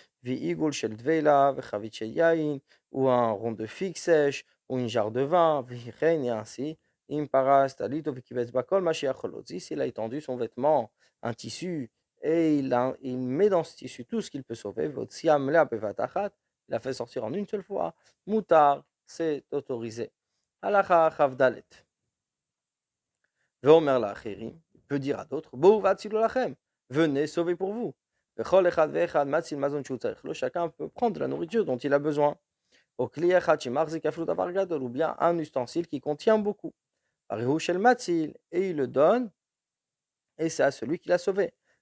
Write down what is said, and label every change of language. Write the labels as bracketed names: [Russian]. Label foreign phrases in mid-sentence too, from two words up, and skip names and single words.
[French] Ou un rond de figue sèche, ou une jarre de vin, et ainsi. S'il a étendu son vêtement, un tissu, et il met dans ce tissu tout ce qu'il peut sauver, il a fait sortir en une seule fois, moutar, c'est autorisé. [Hebrew] הלכה כד. ואומר לאחרים, [French] il peut dire à d'autres, venez sauver pour vous. Chacun peut prendre de la nourriture dont il a besoin. Ou bien un ustensile qui contient beaucoup. Et il le donne, et c'est à celui qui l'a sauvé.